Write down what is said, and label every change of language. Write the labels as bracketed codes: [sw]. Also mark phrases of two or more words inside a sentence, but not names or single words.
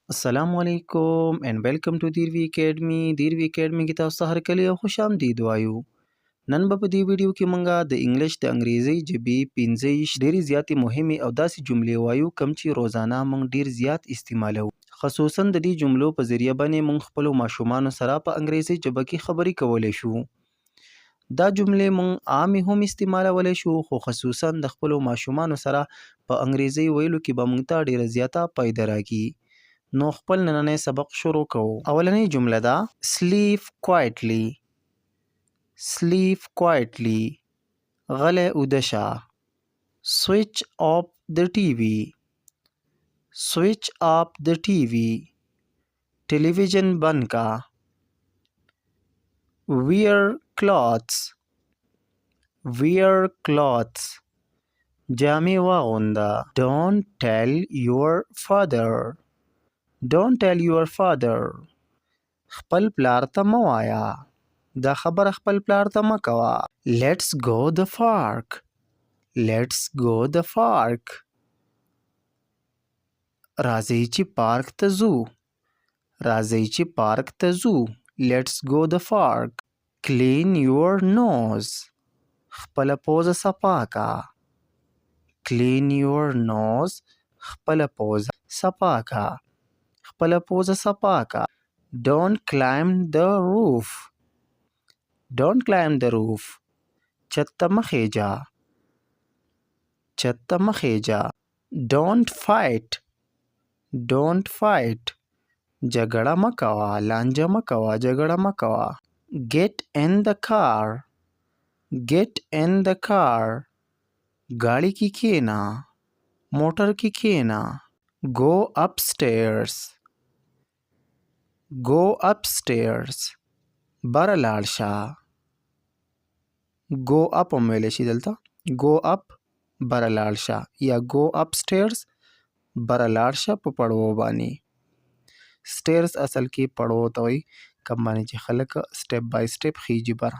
[ar] السلام علیکم [en] and welcome to دیروی اکیډمي. [ps] دیروی اکیډمي کې تاسو ته هرکلی او خوش آمدید وایو. نن به په دې ویډیو کې مونږه د انګلیش د انګریزي ژبې 15 ډېرې زیاتې مهمې او داسې جملې وایو کوم چې روزانه مونږ ډېر زیات استعمالوو. خصوصا د دې جملو په ذریعه باندې مونږ خپلو ماشومانو سره په انګریزي ژبه کې خبرې کولی شو. دا جملې مونږ عامې هم استعمالولی شو، خو خصوصا د خپلو ماشومانو سره په انګریزي ویلو کې به مونږ ته ډېره زیاته فایده راکړي. نو خپل نننی سبق شروع کوو. اولنۍ جمله ده [en] sleep quietly. sleep quietly. [ps] غلی اوده شه. [en] switch off the TV. switch off the TV. [ps] ټلویزیون بند کا. [en] wear clothes. wear clothes. [ps] جامې واغونده. [en] don't tell your father. Don't tell your father. [ps] خپل پلار ته مه وایه. دا خبره خپل پلار ته مه کوه. [en] Let's go the park. Let's go the park. [ps] راځئ چې پارک ته ځو. راځئ چې پارک ته ځو. [en] Let's go the park. Clean your nose. [ps] خپله پوزه صفا کا. [en] Clean your nose. [ps] خپله پوزه صفا کا. خپله پوزه صفا کا. [en] Don't climb the roof. Don't climb the roof. [ps] چت ته مه خیجه. چت ته مه خیجه. [en] Don't fight. Don't fight. [ps] جګړه مه کوه. لانجه مه کوه. جګړه مه کوه. [en] Get in the car. Get in the car. [ps] ګاړي کې کښېنه. موټر کې کښېنه. [en] Go upstairs. Go upstairs. [ps] بره لاړ شه. [en] Go up [ps] هم ویلی شي دلته. [en] Go up [ps] بره لاړ شه یا [en] go upstairs [ps] بره لاړ شه په پړوو باندې. stairs اصل کې پړوو ته وایي کوم باندې چې خلک [en] step by step [ps] خیجي بره.